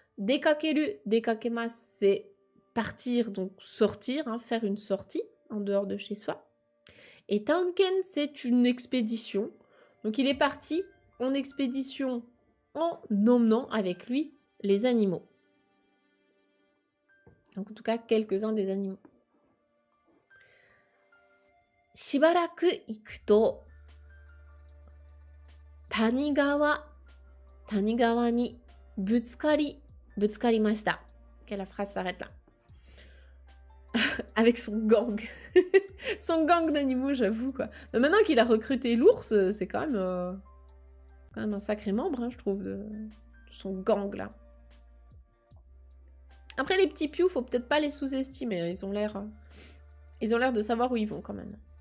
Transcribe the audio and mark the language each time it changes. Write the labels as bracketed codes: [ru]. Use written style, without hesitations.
[ja] Dekakeru, dekakemasu, [fr] c'est partir, donc sortir, hein, faire une sortie en dehors de chez soi. Et tanken, c'est une expédition. Donc il est parti en expédition en emmenant avec lui les animaux. Donc en tout cas, quelques-uns des animaux. [ja] しばらく行くと、谷川にぶつかりました。 [fr] Ok, la phrase s'arrête là. Avec son gang. Son gang d'animaux, j'avoue, quoi. Mais maintenant qu'il a recruté l'ours, c'est quand même un sacré membre, hein, je trouve, de son gang, là. Après, les petits pious, faut peut-être pas les sous-estimer. Ils ont l'air de savoir où ils vont, quand même.